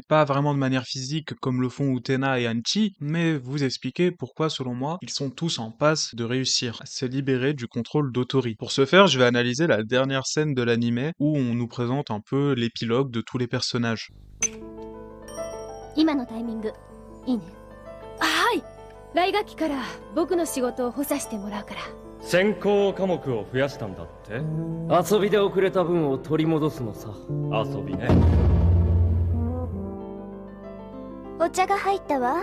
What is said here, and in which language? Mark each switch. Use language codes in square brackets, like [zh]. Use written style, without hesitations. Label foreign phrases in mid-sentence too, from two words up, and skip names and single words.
[fr] Pas vraiment de manière physique comme le font Utena et Anchi, mais vous expliquer pourquoi, selon moi, ils sont tous en passe de réussir à se libérer du contrôle d'Otori. Pour ce faire, je vais analyser la dernière scène de l'anime où on nous présente un peu l'épilogue de tous les personnages. [ja] 今のタイミングいいね。はい。 来学期から僕の仕事を補佐してもらうから。専攻科目を増やしたんだって。遊びで遅れた分を取り戻すのさ。遊びね。お茶が入ったわ。